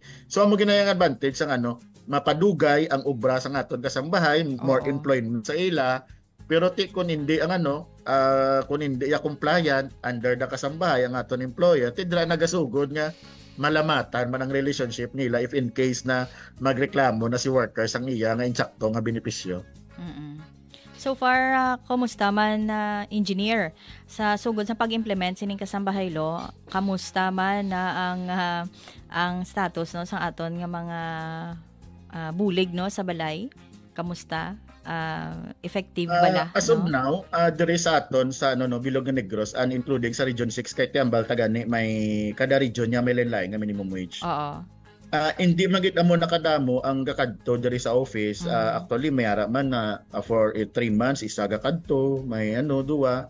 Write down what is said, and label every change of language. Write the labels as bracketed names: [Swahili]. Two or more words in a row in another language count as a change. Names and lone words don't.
[Hiligaynon] So amo ginayang advantage sang mapadugay ang obra sang aton kasambahay, [English] more employment [Hiligaynon] sa ila. Pero kung hindi ang kung hindi compliant under the kasambahay ang aton employer, dira nagasugod nga malamatan man ang relationship nila [English] if in case [Hiligaynon] na magreklamo na si workers ang iya nga insakto nga benepisyo. So far, kumusta man engineer sa sugod sa pag-implement sining kasambahay law? Kamusta man na ang status no sa aton nga mga bulig no sa balay? Kamusta? effective bala, [English] As of [Hiligaynon] no? [English] now, [Hiligaynon] diri sa aton sa Bilog nga Negros [English] and including [Hiligaynon] sa Region 6 kay Tiambal tagani may kada region niya may lain-lain nga minimum wage. Oo. Hindi man gid mo nakadamo ang gakadto diri sa office. Actually may ara man na for 3 months isa gakadto, may duwa.